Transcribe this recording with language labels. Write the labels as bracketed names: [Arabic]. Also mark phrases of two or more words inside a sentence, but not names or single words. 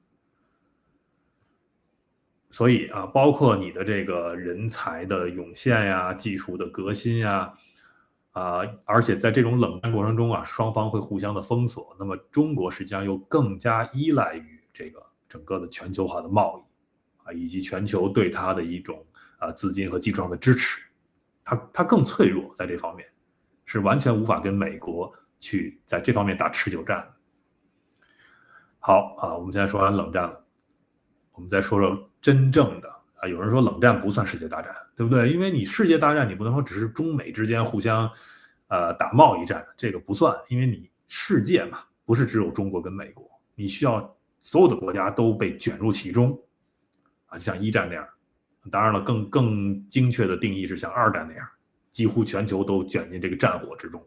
[Chinese] 所以包括你的這個人才的湧現技術的革新而且在這種冷戰過程中雙方會互相的封鎖，那麼中國實際上又更加依賴於這個整個的全球化的貿易以及全球對它的一種資金和技術上的支持，它更脆弱，在這方面是完全無法跟美國去在這方面打持久戰。好我們現在說完冷戰了， 們再說說真正的啊，有人说冷戰不算世界大戰，对不对？因为你世界大戰你不能說只是中美之間互相打貿易戰，這個不算，因為你世界嘛，不是只有中國跟美國，你需要所有的國家都被捲入其中啊，就像一戰那樣。當然了，更精確的定義是像二戰那樣，幾乎全球都捲進這個戰火之中。